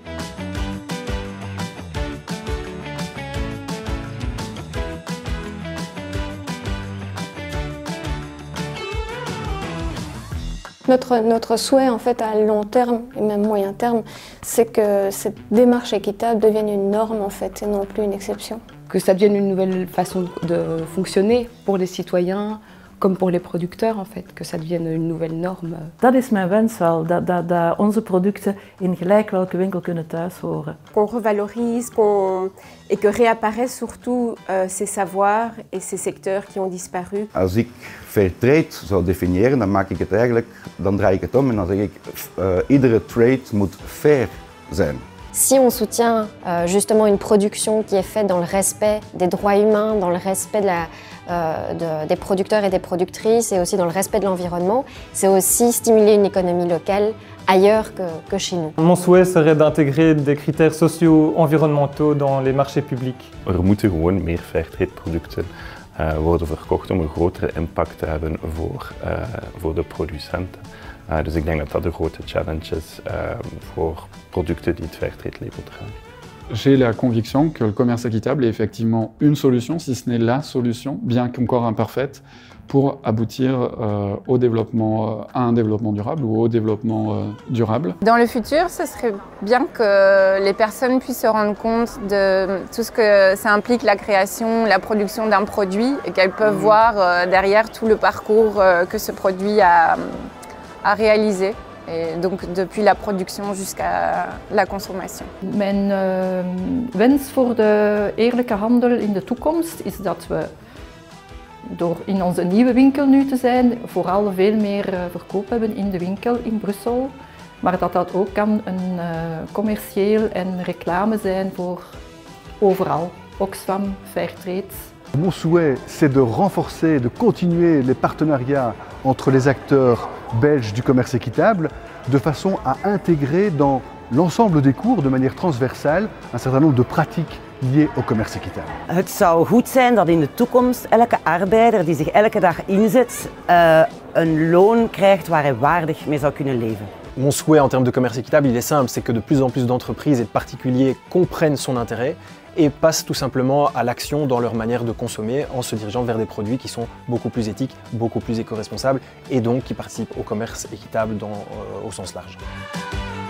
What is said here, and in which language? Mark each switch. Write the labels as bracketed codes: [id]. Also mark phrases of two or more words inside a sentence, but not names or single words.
[fr] Notre souhait en fait à long terme et même moyen terme, c'est que cette démarche équitable devienne une norme en fait et non plus une exception. Que ça devienne une nouvelle façon de fonctionner pour les citoyens comme pour les producteurs en fait, que ça devienne une nouvelle norme. [nl] Dat is mijn wens wel, dat onze producten in gelijk welke winkel kunnen thuis horen. [fr] Qu'on revalorise et que réapparaissent surtout ces savoirs et ces secteurs qui ont disparu. [nl] Als ik Fairtrade zou definiëren, dan draai ik het om en dan zeg ik iedere trade moet fair zijn. [fr] Si on soutient justement une production qui est faite dans le respect des droits humains, dans le respect des producteurs et des productrices et aussi dans le respect de l'environnement, c'est aussi stimuler une économie locale ailleurs que chez nous. Mon souhait serait d'intégrer des critères socio-environnementaux dans les marchés publics. [nl] Er moeten gewoon meer fairtrade producten worden verkocht om een grotere impact te hebben voor de producenten. Dus ik denk dat dat de grote challenge is voor producten die het fairtrade label dragen. [fr] J'ai la conviction que le commerce équitable est effectivement une solution, si ce n'est la solution, bien qu'encore imparfaite, pour aboutir à un développement durable ou au développement durable. Dans le futur, ce serait bien que les personnes puissent se rendre compte de tout ce que ça implique, la création, la production d'un produit, et qu'elles peuvent voir derrière tout le parcours que ce produit a réalisé. Et donc depuis la production jusqu'à la consommation. [nl] Mijn wens voor de eerlijke handel in de toekomst is dat we door in onze nieuwe winkel nu te zijn, vooral veel meer verkoop hebben in de winkel in Brussel. Maar dat dat ook kan een commercieel en reclame zijn voor overal. Oxfam, Fairtrade. [fr] Mon souhait, c'est de renforcer, de continuer les partenariats entre les acteurs belges du commerce équitable de façon à intégrer dans l'ensemble des cours de manière transversale un certain nombre de pratiques liées au commerce équitable. [nl] Het zou goed zijn dat in de toekomst elke arbeider die zich elke dag inzet een loon krijgt waar hij waardig mee zou kunnen leven. [fr] Mon souhait en termes de commerce équitable, il est simple, c'est que de plus en plus d'entreprises et de particuliers comprennent son intérêt et passent tout simplement à l'action dans leur manière de consommer en se dirigeant vers des produits qui sont beaucoup plus éthiques, beaucoup plus éco-responsables et donc qui participent au commerce équitable au sens large.